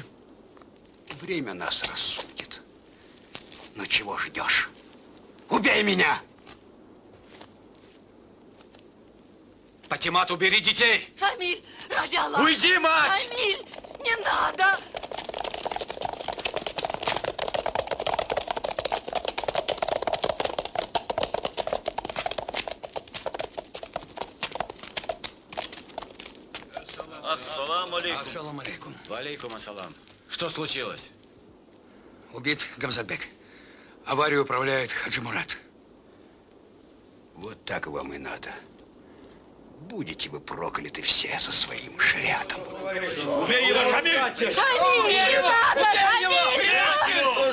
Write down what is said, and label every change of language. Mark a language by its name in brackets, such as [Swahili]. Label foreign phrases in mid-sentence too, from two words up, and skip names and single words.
[Russian] Время нас рассудит. Ну чего ждешь? Убей меня! Патимат, убери детей! Шамиль, ради Аллаха. Уйди, мать! Шамиль, не надо! [Arabic] السلام عليكم. السلام عليكم. وعليكم السلام. [Russian] Что случилось? Убит Гамзатбек. Аварию управляет Хаджи Мурат. Вот так вам и надо. Будете вы прокляты все со своим шариатом. Убей его, Шамиль! Шамиль, не надо, Шамиль!